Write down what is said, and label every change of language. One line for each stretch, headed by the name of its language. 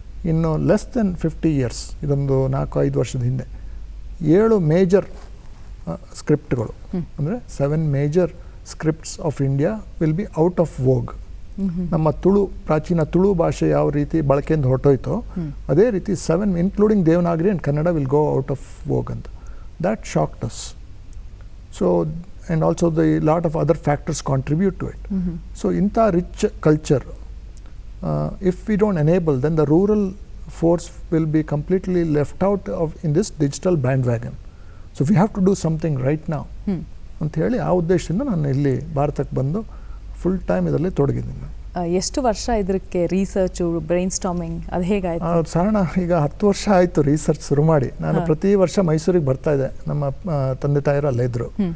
Kannada: ಇನ್ನು less than 50 years, ಇದೊಂದು 4-5 ವರ್ಷದ ಹಿಂದೆ 7 ಮೇಜರ್ ಸ್ಕ್ರಿಪ್ಟ್ಗಳು, ಅಂದರೆ 7 major
English: Scripts of India will be out of vogue.
Kannada: ನಮ್ಮ ಪ್ರಾಚೀನ ತುಳು ಭಾಷೆ ಯಾವ ರೀತಿ ಬಳಕೆಯಿಂದ ಹೊರಟೋಯ್ತೋ ಅದೇ ರೀತಿ 7 including Devanagari and Kannada
English: will go out of vogue
Kannada: ಅಂತ.
English: That shocked us. So, and also the lot of other factors contribute to it. So, in the rich culture, if we don't enable, then the rural force will be completely left out in this digital bandwagon. So, we have to do something right now.
Kannada: ಅಂತ ಹೇಳಿ ಆ ಉದ್ದೇಶದಿಂದ ನಾನು ಇಲ್ಲಿ ಭಾರತಕ್ಕೆ ಬಂದು full time ಇದರಲ್ಲಿ ತೊಡಗಿದ್ದೀನಿ. ಎಷ್ಟು ವರ್ಷ ಇದಕ್ಕೆ ರಿಸರ್ಚು, ಬ್ರೈನ್ ಸ್ಟಾರ್ಮಿಂಗ್ ಅದು ಹೇಗಾಯಿತು? ಸಾಧಾರಣ ಈಗ 10 ವರ್ಷ ಆಯಿತು ರಿಸರ್ಚ್ ಶುರು ಮಾಡಿ. ನಾನು ಪ್ರತಿ ವರ್ಷ ಮೈಸೂರಿಗೆ ಬರ್ತಾ ಇದ್ದೆ, ನಮ್ಮ ತಂದೆ ತಾಯಿರು ಅಲ್ಲೇ ಇದ್ದರು.